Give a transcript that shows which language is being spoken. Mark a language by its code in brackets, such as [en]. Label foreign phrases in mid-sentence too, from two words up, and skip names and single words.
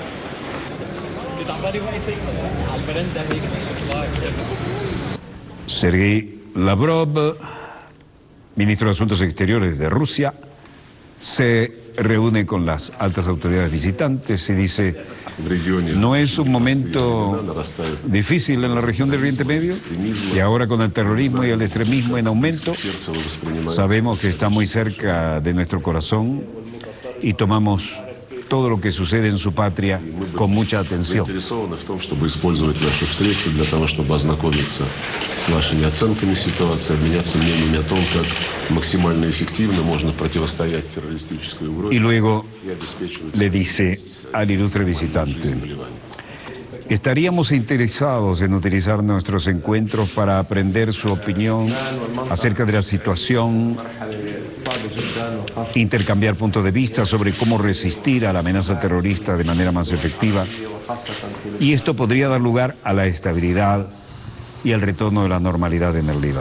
[es] Sergei Lavrov, ministro de Asuntos Exteriores de Rusia, se reúne con las altas autoridades visitantes y dice: ¿no es un momento difícil en la región del Oriente Medio? Y ahora con el terrorismo y el extremismo en aumento, sabemos que está muy cerca de nuestro corazón y tomamos todo lo que sucede en su patria con mucha atención. [ru] Заинтересованы в том, чтобы использовать нашу встречу для того, чтобы ознакомиться с вашими оценками ситуации, обменяться мнениями о том, как максимально эффективно можно противостоять террористической угрозе [es] Y luego [ru] и обеспечивать [es] le dice al ilustre visitante: estaríamos interesados en utilizar nuestros encuentros para aprender su opinión acerca de la situación, intercambiar puntos de vista sobre cómo resistir a la amenaza terrorista de manera más efectiva, y esto podría dar lugar a la estabilidad y al retorno de la normalidad en el Líbano.